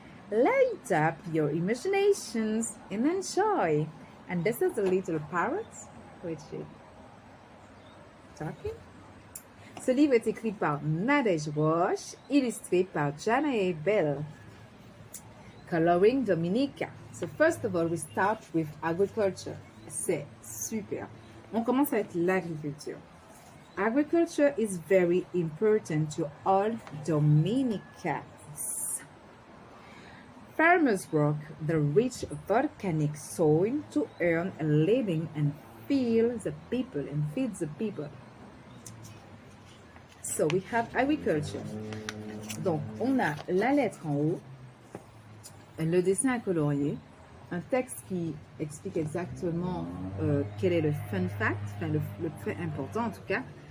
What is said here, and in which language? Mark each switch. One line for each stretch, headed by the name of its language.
English: Light up your imaginations and enjoy. And this is the little parrot which is talking.
French: Ce livre est écrit par Nadège Roche, illustré par Janae Bell.
English: Coloring Dominica. So first of all, we start with agriculture.
French: C'est super. On commence avec l'agriculture.
English: Agriculture is very important to all Dominicans. Farmers work the rich volcanic soil to earn a living and feed the people. So we have agriculture.
French: Donc, on a la lettre en haut, le dessin à colorier, un texte qui explique exactement quel est le
English: fun fact,
French: enfin le fait important en tout cas.